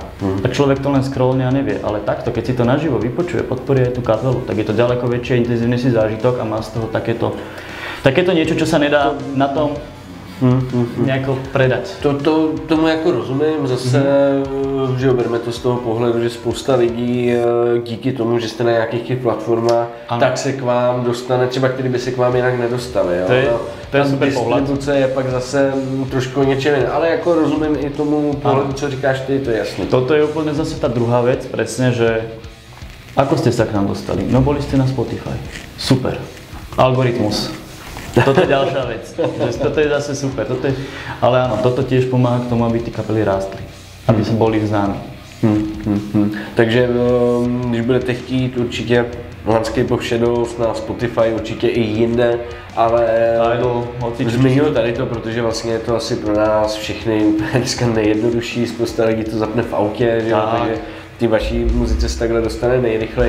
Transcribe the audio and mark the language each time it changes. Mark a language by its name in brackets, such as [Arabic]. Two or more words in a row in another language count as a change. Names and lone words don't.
[Slovak] Tak človek to len scrollne a nevie, ale takto, keď si to naživo vypočuje, podporuje aj tú kapelu, tak je to ďaleko väčší a intenzívnejší zážitok a má z toho takéto niečo, čo sa nedá na tom nejako predať. [Czech] Tomu jako rozumím, zase, že jo, bereme to z toho pohledu, že spousta lidí díky tomu, že jste na nějakých těch platformách, tak se k vám dostane, třeba který by se k vám jinak nedostali. Jo? To je super pohled. Distribuce je pak zase trošku něčem jiné, ale jako rozumím i tomu pohledu, co říkáš ty, to je jasný. [Slovak] Toto je úplne zase tá druhá vec, presne, že ako ste sa k nám dostali? No boli ste na Spotify. Super. Algoritmus. Toto je ďalšia vec. Toto je zase super. Ale áno, toto tiež pomáha k tomu, aby ty kapely rástli. Aby sa boli známi. [Czech] Takže když budete chtít, určitě Landscape of Shadows na Spotify, určitě i jinde, ale zmiňuji tady to, protože vlastně je to asi pro nás všechny dneska nejjednodušší, spousta lidí to zapne v autě, že jo, takže ty vaší muzice se takhle dostane nejrychleji.